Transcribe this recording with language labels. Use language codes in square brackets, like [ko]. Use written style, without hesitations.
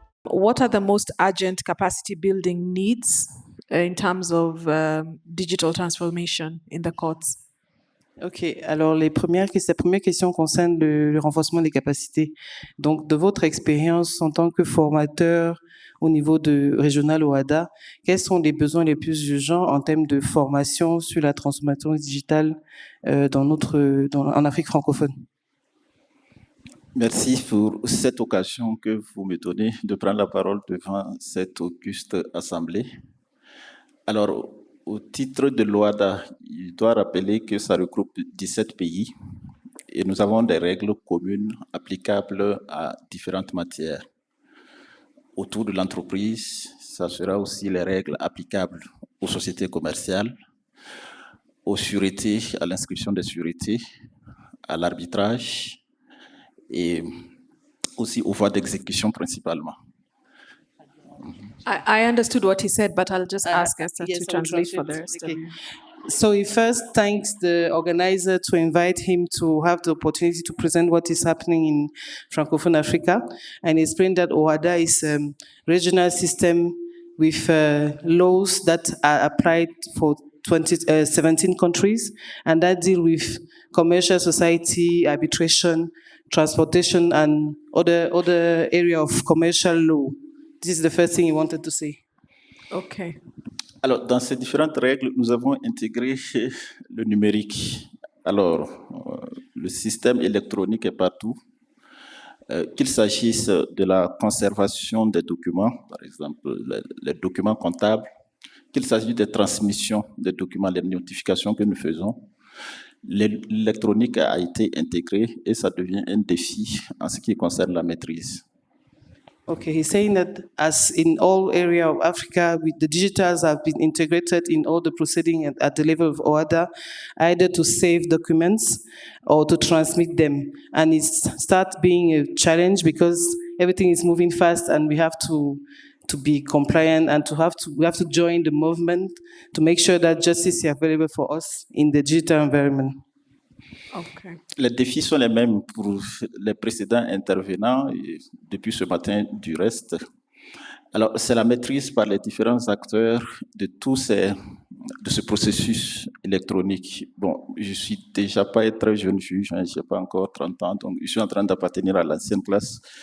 [en] What are the most urgent capacity building needs in terms of digital transformation in the courts? [fr] Ok, alors la première question concerne le renforcement des capacités. Donc, de votre expérience en tant que formateur au niveau de régional OADA, quels sont les besoins les plus urgents en termes de formation sur la transformation digitale en Afrique francophone? Merci pour cette occasion que vous me donnez de prendre la parole devant cette auguste assemblée. Alors, au titre de l'OADA, il doit rappeler que ça regroupe 17 pays et nous avons des règles communes applicables à différentes matières. Autour de l'entreprise, ça sera aussi les règles applicables aux sociétés commerciales, aux sûretés, à l'inscription des sûretés, à l'arbitrage et aussi aux voies d'exécution principalement. [en] I understood what he said, but I'll just ask Esther to translate for the rest of you. So he first thanks the organizer to invite him to have the opportunity to present what is happening in Francophone Africa, and explained that OADA is a regional system with laws that are applied for 17 countries, and that deal with commercial society, arbitration, transportation, and other area of commercial law. This is the first thing he wanted to say. Okay. [fr] Alors, dans ces différentes règles, nous avons intégré le numérique. Alors, le système électronique est partout. Qu'il s'agisse de la conservation des documents, par exemple les documents comptables, qu'il s'agisse des transmissions des documents, les notifications que nous faisons, l'électronique a été intégrée et ça devient un défi en ce qui concerne la maîtrise. [en] Okay, he's saying that as in all area of Africa, the digitals have been integrated in all the proceedings at the level of OADA, either to save documents or to transmit them. And it starts being a challenge because everything is moving fast and we have to be compliant and we have to join the movement to make sure that justice is available for us in the digital environment. Okay. [fr] Les défis sont les mêmes pour les précédents intervenants et depuis ce matin du reste. Alors, c'est la maîtrise par les différents acteurs de ce processus électronique. Bon, je suis déjà pas un très jeune juge, je n'ai pas encore 30 ans, donc je suis en train d'appartenir à l'ancienne classe.